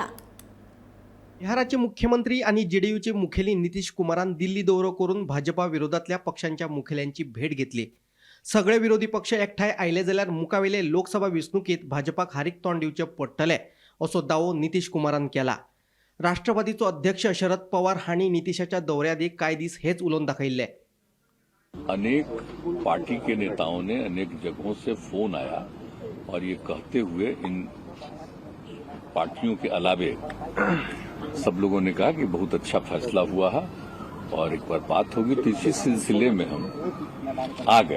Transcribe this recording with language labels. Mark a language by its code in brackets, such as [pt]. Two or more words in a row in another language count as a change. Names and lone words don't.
[kok] बिहाराचे मुख्यमंत्री आणि जेडीयूचे मुखेली नितीश कुमारान दिल्ली दौरो करून भाजपा विरोधातल्या पक्षांच्या मुखेल्यांची भेट घेतली। सगळे विरोधी पक्ष एकठांय आयले जाल्यार मुखावेले लोकसभा वेंचणुकीत भाजपाक हारीक तोंड दिवचे पडटले असो दावो नितीश कुमारान केला। राष्ट्रवादीचो अध्यक्ष शरद पवार हांणी नितीशाच्या दौऱ्यात एक काय दीस हेच उलोवन दाखयल्ले। [hi] अनेक पार्टी के नेताओं ने अनेक जगहों से फोन आया और ये कहते हुए इन पार्टियों के अलावे सब लोगों ने कहा कि बहुत अच्छा फैसला हुआ है और एक बार बात होगी, तो इसी सिलसिले में हम आ गए।